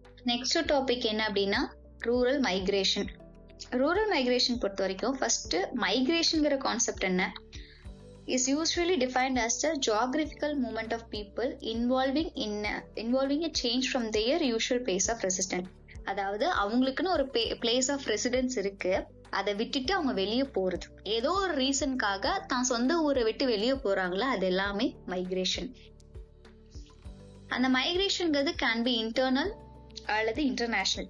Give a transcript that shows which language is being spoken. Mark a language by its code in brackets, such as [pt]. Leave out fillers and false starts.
[ta] Next topic என்ன அப்படின்னா rural migration. Rural migration பொறுத்த வரைக்கும் ஃபர்ஸ்ட் மைக்ரேஷன்ங்கிற கான்செப்ட் என்ன? [en] is usually defined as the geographical movement of people involving a change from their usual place of residence. [ta] அதாவது அவங்களுக்குன்னு ஒரு place of residence இருக்கு, அதை விட்டுட்டு அவங்க வெளியே போறது, ஏதோ ஒரு ரீசனுக்காக தான் சொந்த ஊரை விட்டு வெளியே போறாங்களா, அது எல்லாமே மைக்ரேஷன். அந்த மைக்ரேஷன்ங்கிறது [en] can be internal [ta] அல்லது இன்டர்நேஷனல்.